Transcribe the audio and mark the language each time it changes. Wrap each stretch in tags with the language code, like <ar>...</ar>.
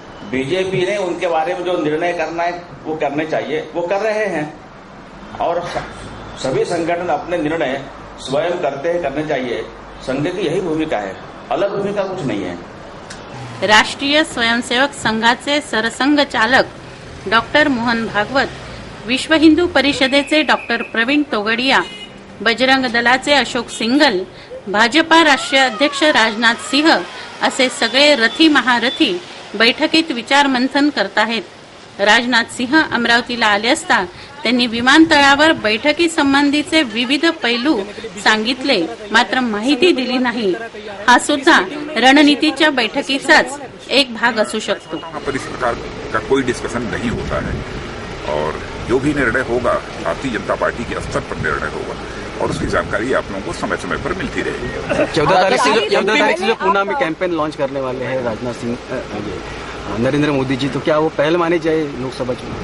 <hi>BJP ने उनके बारे में जो निर्णय करना है वो करने चाहिए, वो कर रहे हैं, और सभी संगठन अपने निर्णय स्वयं करने चाहिए। संघ की यही भूमिका है, अलग भूमिका कुछ नहीं है।</hi> <mr>राष्ट्रीय स्वयंसेवक संघाचे सरसंघ चालक डॉक्टर मोहन भागवत, विश्व हिंदू परिषदेचे डॉक्टर प्रवीण तोगडिया, बजरंग दलाचे अशोक सिंगल, भाजपा राष्ट्रीय अध्यक्ष राजनाथ सिंह असे सगळे रथी महारथी बैठकीत विचारमंथन करत आहेत. राजनाथ सिंह अमरावतीला आले असता त्यांनी विमानतळावर बैठकी संबंधीचे विविध पैलू सांगितले, मात्र माहिती दिली नाही. हा सुद्धा रणनीतीच्या बैठकीचाच एक भाग असू शकतो.</mr> <hi>पर इस प्रकार का कोई डिस्कशन नहीं होता है, और जो भी निर्णय होगा भारतीय जनता पार्टी के स्तर पर निर्णय होगा, और उसकी जानकारी आप लोगों को समय समय पर मिलती रहेगी। 14 तारीख से जो पूना में कैंपेन लॉन्च करने वाले हैं राजनाथ सिंह, नरेंद्र मोदी जी, तो क्या वो पहल मानी जाए लोकसभा चुनाव?</hi>